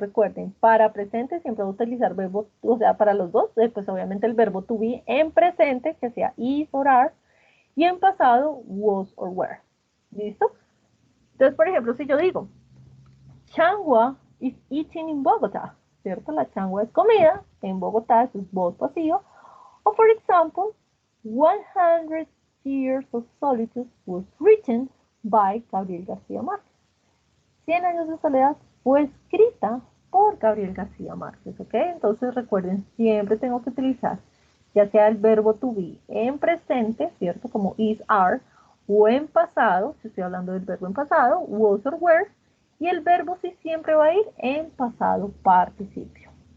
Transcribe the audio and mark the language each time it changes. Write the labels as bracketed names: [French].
[Spanish] Entonces recuerden, para presente siempre vamos a utilizar verbo, o sea, para los dos, pues obviamente el verbo to be en presente, que sea is or are, y en pasado, was or were. ¿Listo? Entonces, por ejemplo, si yo digo, [English] changua is eating in Bogotá, [Spanish] ¿cierto? La changua es comida, en Bogotá eso es voz pasiva. [English] O, for example, 100 Years of Solitude was written by Gabriel García Márquez. [Spanish] 100 años de soledad fue escrita por Gabriel García Márquez, ¿ok? Entonces recuerden, siempre tengo que utilizar ya sea el verbo to be en presente, ¿cierto? Como is, are, o en pasado, si estoy hablando del verbo en pasado, was or were, y el verbo sí siempre va a ir en pasado participio.